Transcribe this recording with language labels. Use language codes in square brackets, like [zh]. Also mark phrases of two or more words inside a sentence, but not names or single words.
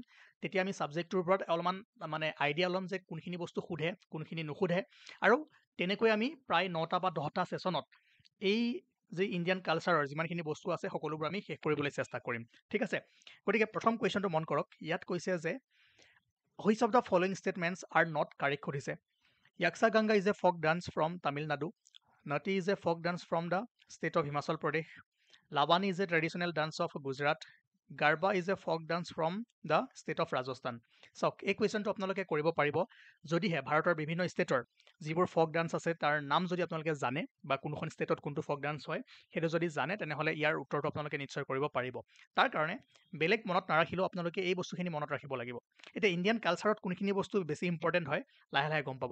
[as] তেতিয়া আমি ছাবজেক্টটোৰ ওপৰত অলপমান আইডিয়া ল'ম যে কোনখিনি বস্তু সোধে, কোনখিনি নুসুধে, আৰু তেনেকৈ আমি প্ৰায় 9টা বা 10টা ছেশ্যনত এই যে [en] Indian culture [as] যিমানখিনি বস্তু আছে সকলোবোৰ আমি শেষ কৰিবলৈ চেষ্টা কৰিম। ঠিক আছে, গতিকে প্ৰথম কুৱেশ্যনটো মন কৰক। ইয়াত কৈছে যে [en] Which of the following statements are not correct [as] সুধিছে। [en] Yakshagana is a folk dance from Tamil Nadu. Nati is a folk dance from the state of Himachal Pradesh. Lavani is a traditional dance of Gujarat. Garba is a folk dance from the state of Rajasthan. [as] চাওক, এই কুৱেশ্যনটো আপোনালোকে কৰিব পাৰিব যদিহে ভাৰতৰ বিভিন্ন ষ্টেটৰ যিবোৰ [en] folk dance [as] আছে তাৰ নাম যদি আপোনালোকে জানে বা কোনখন ষ্টেটত কোনটো [en] folk dance [as] হয় সেইটো যদি জানে তেনেহ'লে ইয়াৰ উত্তৰটো আপোনালোকে নিশ্চয় কৰিব পাৰিব। তাৰ কাৰণে বেলেগ মনত নাৰাখিলেও আপোনালোকে এই বস্তুখিনি মনত ৰাখিব লাগিব। এতিয়া [en] Indian culture [as] কোনখিনি বস্তু বেছি ইম্পৰ্টেণ্ট হয় লাহে লাহে গম পাব।